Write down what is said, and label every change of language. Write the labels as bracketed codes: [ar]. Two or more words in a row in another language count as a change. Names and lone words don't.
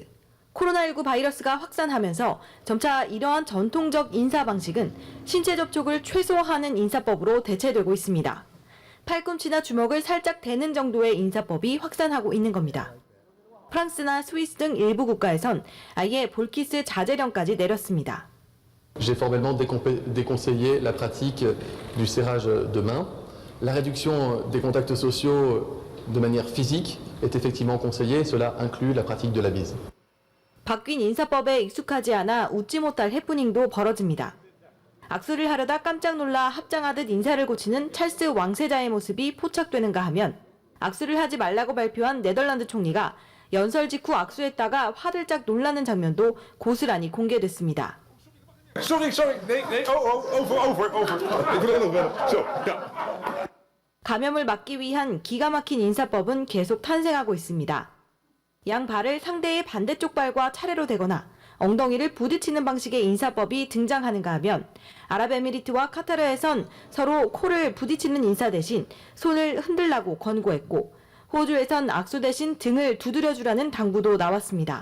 [ko] 코로나19 바이러스가 확산하면서 점차 이러한 전통적 인사 방식은 신체 접촉을 최소화하는 인사법으로 대체되고 있습니다. 팔꿈치나 주먹을 살짝 대는 정도의 인사법이 확산하고 있는 겁니다. 프랑스나 스위스 등 일부 국가에선 아예 볼키스 자제령까지 내렸습니다. [fr] J'ai formellement déconseillé la pratique du serrage de main. La réduction des contacts sociaux de manière physique est effectivement conseillée. Cela inclut la pratique de la bise. [ko] 바뀐 인사법에 익숙하지 않아 웃지 못할 해프닝도 벌어집니다. 악수를 하려다 깜짝 놀라 합장하듯 인사를 고치는 찰스 왕세자의 모습이 포착되는가 하면 악수를 하지 말라고 발표한 네덜란드 총리가 연설 직후 악수했다가 화들짝 놀라는 장면도 고스란히 공개됐습니다. [nl] Sorry. Nee. Over. Ik wil er nog wel. Zo, ja. [ko] 감염을 막기 위한 기가 막힌 인사법은 계속 탄생하고 있습니다. 양 발을 상대의 반대쪽 발과 차례로 대거나 엉덩이를 부딪히는 방식의 인사법이 등장하는가 하면 아랍에미리트와 카타르에선 서로 코를 부딪히는 인사 대신 손을 흔들라고 권고했고 호주에선 악수 대신 등을 두드려주라는 당부도 나왔습니다.